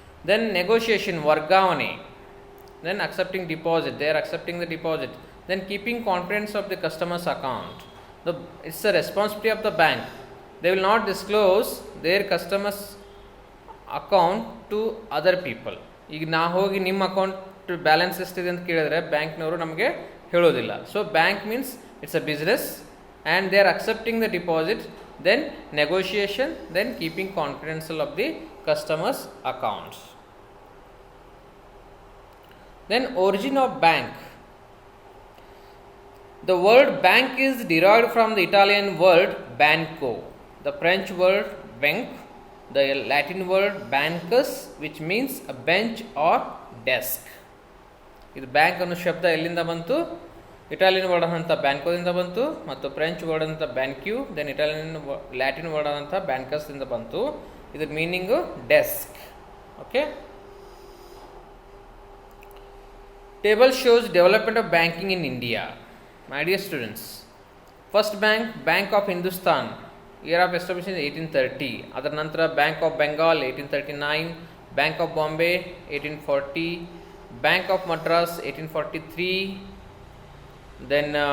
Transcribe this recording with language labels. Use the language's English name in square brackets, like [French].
[English] Then negotiation, vargavane. Then accepting deposit. They are accepting the deposit. Then keeping confidence of the customer's account. It's the responsibility of the bank. They will not disclose their customers' account to other people. [Kannada] ಈಗ ನಾ ಹೋಗಿ ನಿಮ್ಮ account balance ಎಷ್ಟಿದೆ ಅಂತ ಕೇಳಿದ್ರೆ ಬ್ಯಾಂಕ್ನವರು ನಮಗೆ ಹೇಳೋದಿಲ್ಲ. [English] So bank means it's a business and they are accepting the deposit, then negotiation, then keeping confidential of the customers accounts. Then origin of bank. The word bank is derived from the Italian word banco, the French word bank, the Latin word bancus, which means a bench or desk. [Kannada] ಇದು bank ಅನ್ನೋ ಶಬ್ದ ಎಲ್ಲಿಂದ ಬಂತು? Italian word ಆದಂಥ ಬ್ಯಾಂಕೋದಿಂದ ಬಂತು, ಮತ್ತು French word ಅಂತ ಬ್ಯಾಂಕ್ಯೂ, then Latin word ಆದಂಥ ಬ್ಯಾಂಕಸ್ದಿಂದ ಬಂತು. ಇದ್ರ meaning desk. [English] Okay, table shows development of banking in India. My dear students, first bank, Bank of Hindustan, year of establishment 1830. [Kannada] Adar nantara [English] Bank of Bengal 1839, Bank of Bombay 1840, Bank of Madras 1843, then